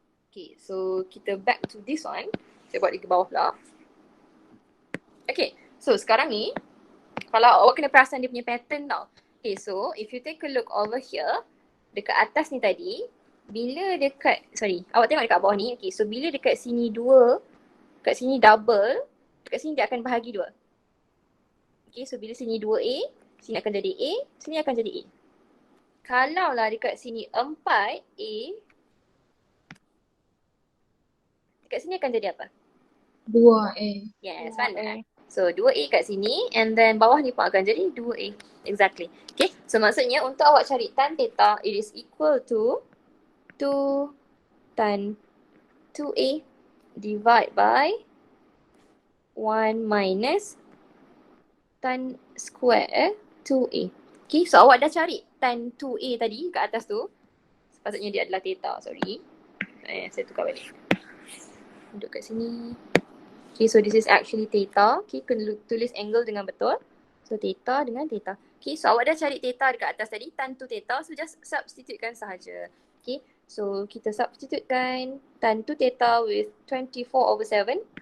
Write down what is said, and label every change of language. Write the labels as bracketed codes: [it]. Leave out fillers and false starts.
[en] Okay, so kita back to this one. [ms] Saya buat dia ke bawah pula. Okay, so sekarang ni, kalau awak kena perasan dia punya pattern tau. Okay, so [en] if you take a look over here, [ms] dekat atas ni tadi, bila dekat, awak tengok dekat bawah ni. Okay, so bila dekat sini 2, dekat sini double, dekat sini dia akan bahagi 2. Okay, so bila sini 2A, sini akan jadi A, sini akan jadi A. Kalau lah dekat sini 4A, dekat sini akan jadi apa? 2A. Yes, pandai. So 2A kat sini and then bawah ni pun akan jadi 2A. Exactly. [en] Okay, so [ms] maksudnya untuk awak cari [en] tan theta, it is equal to 2 tan 2A divide by 1 minus tan square 2A. [ms] Okay, so awak dah cari tan 2A tadi kat atas tu. Sepatutnya dia adalah theta, sorry. Saya tukar balik. Duduk kat sini. [en] Okay, so this is actually theta. [ms] Okay, kena tulis angle dengan betul. So theta dengan theta. Okay, so awak dah cari theta dekat atas tadi, tan 2 theta. So just substitutekan sahaja. Okay, so kita substitutekan tan 2 theta with 24/7.